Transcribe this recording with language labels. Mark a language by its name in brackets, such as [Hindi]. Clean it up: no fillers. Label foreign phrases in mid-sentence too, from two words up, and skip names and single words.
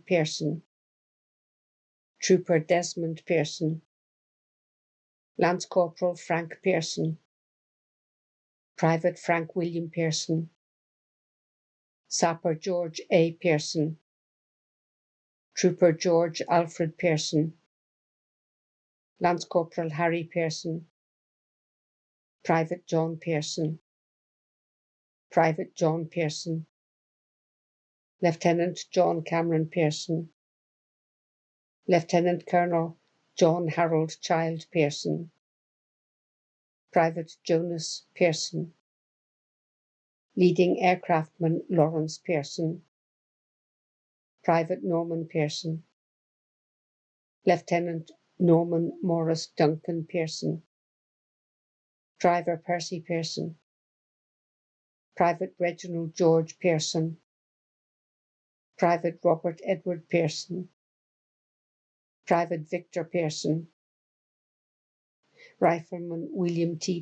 [English] Pearson, Trooper Desmond Pearson, Lance Corporal Frank Pearson, Private Frank William Pearson, Sapper George A. Pearson, Trooper George Alfred Pearson, Lance Corporal Harry Pearson, Private John Pearson, Private John Pearson, Lieutenant John Cameron Pearson, Lieutenant Colonel John Harold Child Pearson, Private Jonas Pearson, Leading Aircraftman Lawrence Pearson, Private Norman Pearson, Lieutenant Norman Morris Duncan Pearson, Driver Percy Pearson, Private Reginald George Pearson, Private Robert Edward Pearson, Private Victor Pearson, Rifleman William T.